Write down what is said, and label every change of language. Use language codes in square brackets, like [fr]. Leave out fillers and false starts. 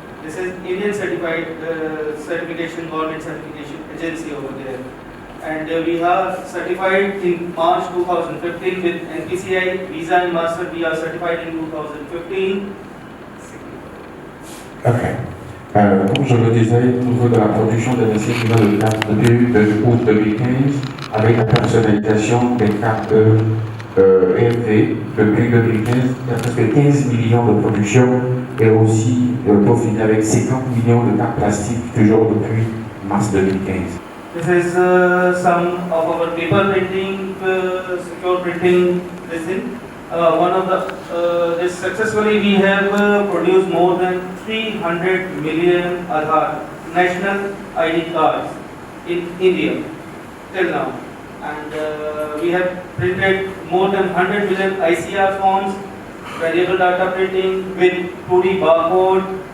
[en] This is Indian certified certification, government certification agency over there. And we are certified in March 2015 with NPCI, Visa and Master. We are certified in 2015. Okay. [fr] Comme je le disais, au niveau de la production de 25 millions de cartes depuis août 2015, avec la personnalisation des cartes EFT depuis 2015, il y a presque 15 millions de production et aussi profité avec 50 millions de cartes plastiques toujours depuis mars 2015. [en] This is some of our paper printing, secure printing resin. One of the this successfully we have produced more than 300 million Aadhaar national ID cards in India till now, and we have printed more than 100 million ICR forms, variable data printing with 2D barcode.